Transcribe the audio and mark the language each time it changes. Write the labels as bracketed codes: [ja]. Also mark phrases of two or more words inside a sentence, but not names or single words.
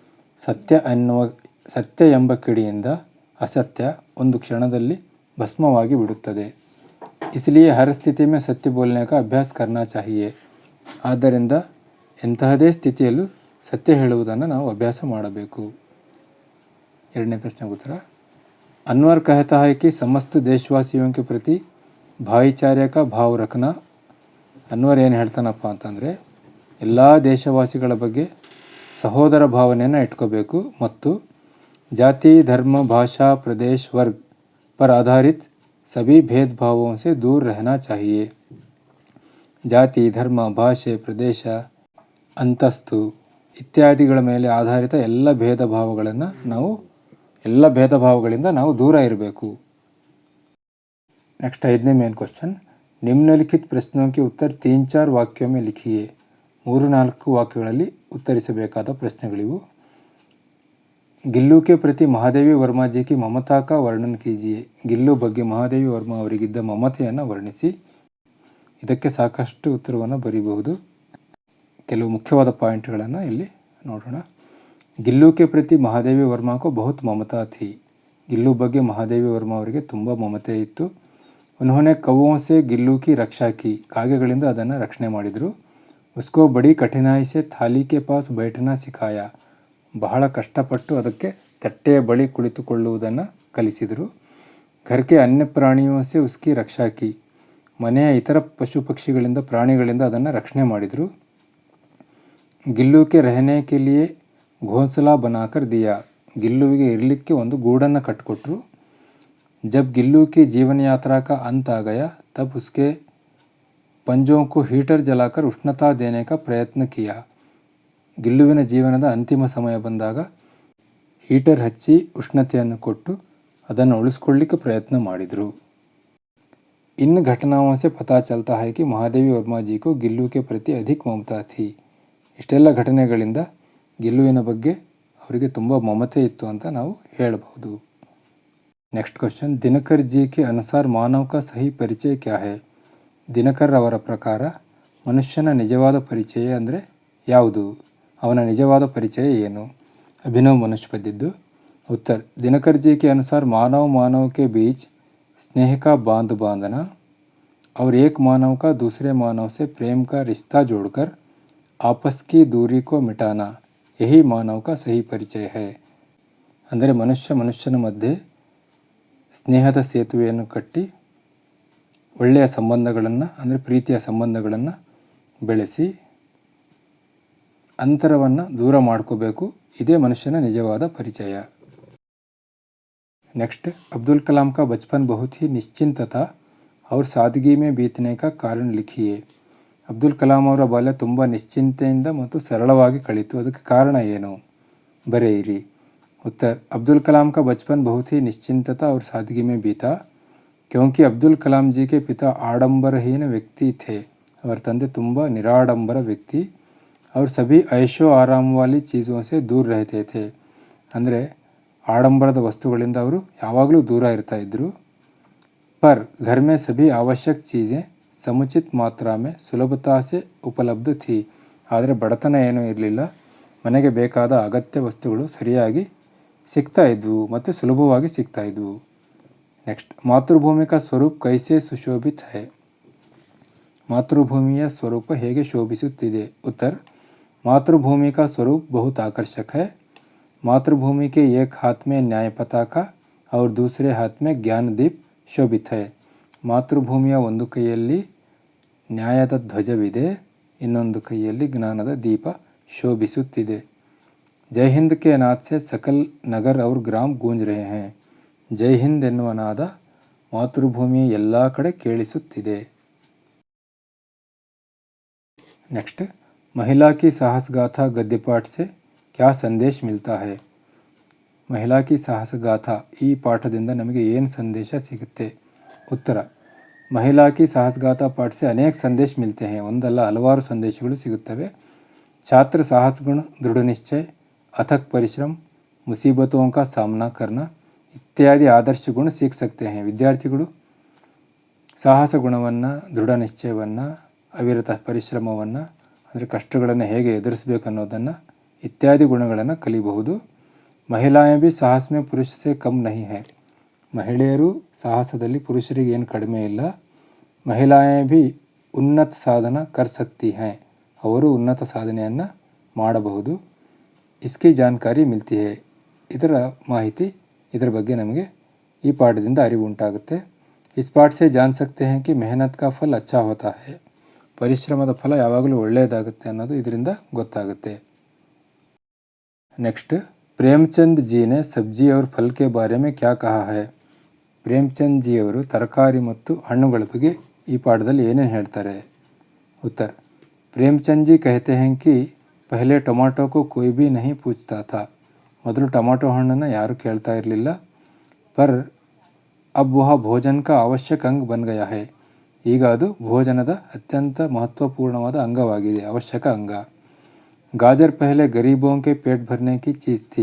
[kn] ಸತ್ಯ ಎಂಬ ಕಿಡಿಯಿಂದ ಅಸತ್ಯ ಒಂದು ಕ್ಷಣದಲ್ಲಿ ಭಸ್ಮವಾಗಿ ಬಿಡುತ್ತದೆ. [hi] इसलिए हर स्थिति में सत्य बोलने का अभ्यास करना चाहिए. [kn] ಆದ್ದರಿಂದ ಎಂತಹದೇ ಸ್ಥಿತಿಯಲ್ಲೂ ಸತ್ಯ ಹೇಳುವುದನ್ನು ನಾವು ಅಭ್ಯಾಸ ಮಾಡಬೇಕು. 2ನೇ ಪ್ರಶ್ನೆಗೆ ಉತ್ತರ, [hi] अनवर कहता है कि समस्त देशवासियों के प्रति भाईचारे का भाव रखना. [kn] ಅನ್ವರ್ ಏನು ಹೇಳ್ತಾನಪ್ಪ ಅಂತಂದರೆ, ಎಲ್ಲ ದೇಶವಾಸಿಗಳ ಬಗ್ಗೆ ಸಹೋದರ ಭಾವನೆಯನ್ನು ಇಟ್ಕೋಬೇಕು ಮತ್ತು [hi] जाति धर्म भाषा प्रदेश वर्ग पर आधारित सभी भेदभावों से दूर रहना चाहिए. [kn] ಜಾತಿ, ಧರ್ಮ, ಭಾಷೆ, ಪ್ರದೇಶ, ಅಂತಸ್ತು ಇತ್ಯಾದಿಗಳ ಮೇಲೆ ಆಧಾರಿತ ಎಲ್ಲ ಭೇದಭಾವಗಳಿಂದ ನಾವು ದೂರ ಇರಬೇಕು. [en] नेक्स्ट 5ನೇ main question. [hi] निम्नलिखित प्रश्नों के उत्तर 3-4 वाक्यों में लिखिए. [kn] 3-4 ವಾಕ್ಯಗಳಲ್ಲಿ ಉತ್ತರಿಸಬೇಕಾದ ಪ್ರಶ್ನೆಗಳಿವು. [hi] ಗಿಲ್ಲು के प्रति महादेवी वर्मा जी की ममता का वर्णन कीजिए. [kn] ಗಿಲ್ಲು ಬಗ್ಗೆ ಮಹಾದೇವಿ ವರ್ಮಾ ಅವರಿಗಿದ್ದ ಮಮತೆಯನ್ನು ವರ್ಣಿಸಿ. ಇದಕ್ಕೆ ಸಾಕಷ್ಟು ಉತ್ತರವನ್ನು ಬರೀಬಹುದು. ಕೆಲವು ಮುಖ್ಯವಾದ ಪಾಯಿಂಟ್ಗಳನ್ನು ಇಲ್ಲಿ ನೋಡೋಣ. [hi] ಗಿಲ್ಲು के प्रति महादेवी वर्मा को बहुत ममता थी. [kn] ಗಿಲ್ಲು ಬಗ್ಗೆ ಮಹಾದೇವಿ ವರ್ಮಾ ಅವರಿಗೆ ತುಂಬ ಮಮತೆ ಇತ್ತು. [hi] उन्होंने कौओं से गिल्लू की रक्षा की. [kn] ಕಾಗೆಗಳಿಂದ ಅದನ್ನು ರಕ್ಷಣೆ ಮಾಡಿದರು. [hi] उसको बड़ी कठिनाई से थाली के पास बैठना सिखाया. [kn] ಬಹಳ ಕಷ್ಟಪಟ್ಟು ಅದಕ್ಕೆ ತಟ್ಟೆಯ ಬಳಿ ಕುಳಿತುಕೊಳ್ಳುವುದನ್ನು ಕಲಿಸಿದರು. [hi] घर के अन्य प्राणियों से उसकी रक्षा की. [kn] ಮನೆಯ ಇತರ ಪಶು ಪಕ್ಷಿಗಳಿಂದ ಪ್ರಾಣಿಗಳಿಂದ ಅದನ್ನು ರಕ್ಷಣೆ ಮಾಡಿದರು. [hi] ಗಿಲ್ಲು के रहने के लिए घोंसला बनाकर दिया. [kn] ಗಿಲ್ಲುವಿಗೆ ಇರಲಿಕ್ಕೆ ಒಂದು ಗೂಡನ್ನು ಕಟ್ಟಿಕೊಟ್ರು. [hi] जब गिल्लू की जीवन यात्रा का अंत आ गया तब उसके पंजों को हीटर जलाकर उष्णता देने का प्रयत्न किया. [kn] ಗಿಲ್ಲುವಿನ ಜೀವನದ ಅಂತಿಮ ಸಮಯ ಬಂದಾಗ ಹೀಟರ್ ಹಚ್ಚಿ ಉಷ್ಣತೆಯನ್ನು ಕೊಟ್ಟು ಅದನ್ನು ಉಳಿಸ್ಕೊಳ್ಳಿಕ್ಕೆ ಪ್ರಯತ್ನ ಮಾಡಿದರು. [hi] इन घटनाओं से पता चलता है कि महादेवी वर्मा जी को गिल्लू के प्रति अधिक ममता थी. [kn] ಇಷ್ಟೆಲ್ಲ ಘಟನೆಗಳಿಂದ ಗಿಲ್ಲುವಿನ ಬಗ್ಗೆ ಅವರಿಗೆ ತುಂಬ ಮಮತೆ ಇತ್ತು ಅಂತ ನಾವು ಹೇಳಬಹುದು. [en] next question. [hi] दिनकर जी के अनुसार मानव का सही परिचय क्या है. [kn] ದಿನಕರ್ ಅವರ ಪ್ರಕಾರ ಮನುಷ್ಯನ ನಿಜವಾದ ಪರಿಚಯ ಅಂದರೆ ಯಾವುದು, ಅವನ ನಿಜವಾದ ಪರಿಚಯ ಏನು. ಅಭಿನವ್ ಮನುಷ್ಯ ಬರೆದಿದ್ದು. [hi] उत्तर. दिनकर जी के अनुसार मानव के बीच स्नेह का बांध बांधना और एक मानव का दूसरे मानव से प्रेम का रिश्ता जोड़कर आपस की दूरी को मिटाना यही मानव का सही परिचय है. [kn] ಅಂದರೆ ಮನುಷ್ಯನ ಮಧ್ಯೆ ಸ್ನೇಹದ ಸೇತುವೆಯನ್ನು ಕಟ್ಟಿ ಒಳ್ಳೆಯ ಸಂಬಂಧಗಳನ್ನು ಅಂದರೆ ಪ್ರೀತಿಯ ಸಂಬಂಧಗಳನ್ನು ಬೆಳೆಸಿ ಅಂತರವನ್ನು ದೂರ ಮಾಡ್ಕೋಬೇಕು. ಇದೇ ಮನುಷ್ಯನ ನಿಜವಾದ ಪರಿಚಯ. [hi] नेक्स्ट. अब्दुल कलाम का बचपन बहुत ही निश्चिंत था और सादगी में बीतने का कारण लिखिए. [kn] ಅಬ್ದುಲ್ ಕಲಾಂ ಅವರ ಬಾಲ್ಯ ತುಂಬ ನಿಶ್ಚಿಂತೆಯಿಂದ ಮತ್ತು ಸರಳವಾಗಿ ಕಳೀತು. ಅದಕ್ಕೆ ಕಾರಣ ಏನು ಬರೆಯಿರಿ. [hi] उत्तर. अब्दुल कलाम का बचपन बहुत ही निश्चिंत था और सादगी में बीता क्योंकि अब्दुल कलाम जी के पिता आडंबरहीन व्यक्ति थे. [kn] ಅವರ ತಂದೆ ತುಂಬ ನಿರಾಡಂಬರ ವ್ಯಕ್ತಿ. [hi] और सभी ऐशो आराम वाली चीज़ों से दूर रहते थे. [kn] ಅಂದರೆ ಆಡಂಬರದ ವಸ್ತುಗಳಿಂದ ಅವರು ಯಾವಾಗಲೂ ದೂರ ಇರ್ತಾ ಇದ್ದರು. [hi] पर घर में सभी आवश्यक चीज़ें समुचित मात्रा में सुलभता से उपलब्ध थी. [kn] ಆದರೆ ಬಡತನ ಏನೂ ಇರಲಿಲ್ಲ. ಮನೆಗೆ ಬೇಕಾದ ಅಗತ್ಯ ವಸ್ತುಗಳು ಸರಿಯಾಗಿ ಸಿಗ್ತಾ ಇದ್ವು ಮತ್ತು ಸುಲಭವಾಗಿ ಸಿಗ್ತಾ ಇದ್ವು. [hi] ನೆಕ್ಸ್ಟ್. मातृभूमि का स्वरूप कैसे सुशोभित है. [kn] ಮಾತೃಭೂಮಿಯ ಸ್ವರೂಪ ಹೇಗೆ ಶೋಭಿಸುತ್ತಿದೆ. ಉತ್ತರ. [hi] मातृभूमि का स्वरूप बहुत आकर्षक है. मातृभूमि के एक हाथ में न्याय पताका और दूसरे हाथ में ज्ञान दीप शोभित है. [kn] ಮಾತೃಭೂಮಿಯ ಒಂದು ಕೈಯಲ್ಲಿ ನ್ಯಾಯದ ಧ್ವಜವಿದೆ, ಇನ್ನೊಂದು ಕೈಯಲ್ಲಿ ಜ್ಞಾನದ ದೀಪ ಶೋಭಿಸುತ್ತಿದೆ. [hi] जय हिंद के नाद से सकल नगर और ग्राम गूंज रहे हैं. [kn] ಜೈ ಹಿಂದ್ ಎನ್ನುವ ನಾದ ಮಾತೃಭೂಮಿಯ ಎಲ್ಲ ಕಡೆ ಕೇಳಿಸುತ್ತಿದೆ. ನೆಕ್ಸ್ಟ್. [hi] महिला की साहस गाथा गद्य पाठ से क्या संदेश मिलता है. [kn] महिला की साहस गाथा ಈ ಪಾಠದಿಂದ ನಮಗೆ ಏನು ಸಂದೇಶ ಸಿಗುತ್ತೆ. ಉತ್ತರ. [hi] महिला की साहस गाथा पाठ से अनेक संदेश मिलते हैं. [kn] ಒಂದಲ್ಲ ಹಲವಾರು ಸಂದೇಶಗಳು ಸಿಗುತ್ತವೆ. [hi] छात्र साहस गुण, दृढ़ निश्चय, अथक परिश्रम, मुसीबतों का सामना करना इत्यादि आदर्श गुण सीख सकते हैं. [kn] ವಿದ್ಯಾರ್ಥಿಗಳು ಸಾಹಸ ಗುಣವನ್ನು, ದೃಢ ನಿಶ್ಚಯವನ್ನು, ಅವಿರತ ಪರಿಶ್ರಮವನ್ನು ಅಂದರೆ ಕಷ್ಟಗಳನ್ನು ಹೇಗೆ ಎದುರಿಸಬೇಕು ಅನ್ನೋದನ್ನು ಇತ್ಯಾದಿ ಗುಣಗಳನ್ನು ಕಲಿಬಹುದು. [hi] महिलाएँ भी साहस में पुरुष से कम नहीं हैं. [kn] ಮಹಿಳೆಯರು ಸಾಹಸದಲ್ಲಿ ಪುರುಷರಿಗೆ ಏನು ಕಡಿಮೆ ಇಲ್ಲ. [hi] महिलाएँ भी उन्नत साधना कर सकती हैं. [kn] ಅವರು ಉನ್ನತ ಸಾಧನೆಯನ್ನು ಮಾಡಬಹುದು. [hi] इसकी जानकारी मिलती है. [kn] ಇದರ ಮಾಹಿತಿ, ಇದರ ಬಗ್ಗೆ ನಮಗೆ ಈ ಪಾಠದಿಂದ ಅರಿವು ಉಂಟಾಗುತ್ತೆ. [hi] इस पाठ से जान सकते हैं कि मेहनत का फल अच्छा होता है. [kn] ಪರಿಶ್ರಮದ ಫಲ ಯಾವಾಗಲೂ ಒಳ್ಳೆಯದಾಗುತ್ತೆ ಅನ್ನೋದು ಇದರಿಂದ ಗೊತ್ತಾಗುತ್ತೆ. ನೆಕ್ಸ್ಟ್. [hi] प्रेमचंद जी ने सब्जी और फल के बारे में क्या कहा है. [kn] ಪ್ರೇಮ್ಚಂದ್ ಜಿಯವರು ತರಕಾರಿ ಮತ್ತು ಹಣ್ಣುಗಳ ಬಗ್ಗೆ ಈ ಪಾಠದಲ್ಲಿ ಏನೇನು ಹೇಳ್ತಾರೆ? [hi] उत्तर, प्रेमचंद जी कहते हैं कि पहले टमाटो को कोई भी नहीं पूछता था. [kn] ಮೊದಲು ಟೊಮಾಟೊ ಹಣ್ಣನ್ನು ಯಾರೂ ಕೇಳ್ತಾ ಇರಲಿಲ್ಲ. [hi] पर अब वह भोजन का आवश्यक अंग बन गया है. [kn] ಈಗ ಅದು ಭೋಜನದ ಅತ್ಯಂತ ಮಹತ್ವಪೂರ್ಣವಾದ ಅಂಗವಾಗಿದೆ, ಅವಶ್ಯಕ ಅಂಗ. [hi] गाजर पहले गरीबों के पेट भरने की चीज़ थी.